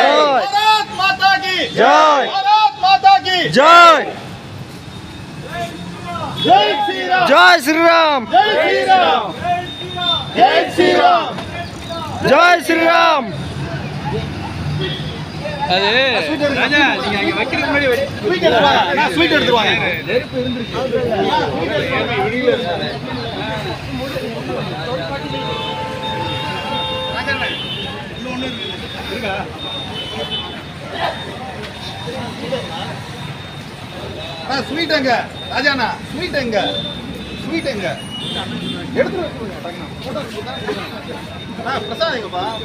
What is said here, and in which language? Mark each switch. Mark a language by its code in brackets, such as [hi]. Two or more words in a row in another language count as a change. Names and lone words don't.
[hi] भारत माता की जय। भारत माता की जय जय श्री राम जय श्री राम जय श्री राम जय श्री राम जय श्री राम [ta] ராஜா நீங்க அங்க வைக்கிறதுக்கு முன்னாடி ஸ்வீட் எடுத்துவாங்க நான் ஸ்வீட் எடுத்துவாங்க ஸ்வீட் எங்க ராஜாண்ணா ஸ்வீட் எங்க ஸ்வீட் எங்க எடுத்து பிரசாத் எங்கப்பா